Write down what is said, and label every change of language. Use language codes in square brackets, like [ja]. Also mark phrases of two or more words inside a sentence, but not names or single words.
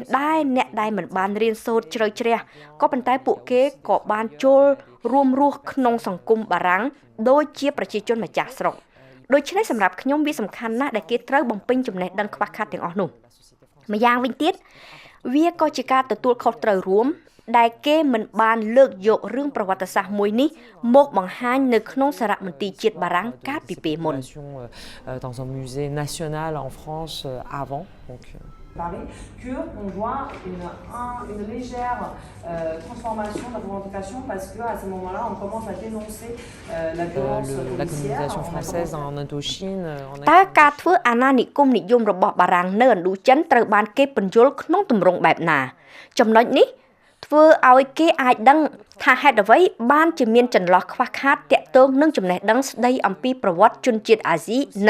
[km] ដែរអ្នកដែលមិនបានរៀនសូត្រជ្រៅជ្រះក៏ប៉ុន្តែពួកគេក៏បានចូលរួមរស់ក្នុងសង្គមបារាំងដូចជាប្រជាជនម្ចាស់ស្រុកដូច្នេះសម្រាប់ខ្ញុំវាសំខាន់ណាស់ដែលគេត្រូវបំពេញចំណេះដឹងខ្វះខាតទាំងអស់នោះម្យ៉ាងវិញទៀតវាក៏ជាការទទួលខុសត្រូវរួមដែលគេមិនបានលើកយករឿងប្រវត្តិសាស្ត្រមួយនេះមកបង្ហាញនៅក្នុងសារមន្ទីរជាតិបារាំងកាលពីពេលមុន [fr] dans un musée national en France avant donc qu'on voit une légère transformation de la revendication parce qu'à ce moment-là, on commence à dénoncer la violence la colonisation française en Indochine. [km] តើការធ្វើអាណានិគមនិយមរបស់បារាំងនៅឥណ្ឌូចិនត្រូវបានគេពន្យល់ក្នុងទម្រង់បែបណាចំណុចនេះធ្វើឲ្យគេអាចដឹងថាហេតុអ្វីបានជាមានចន្លោះខ្វះខាតទាក់ទងនឹងចំណេះដឹងស្ដីអំពីប្រវត្តិជនជាតិអាស៊ីនៅ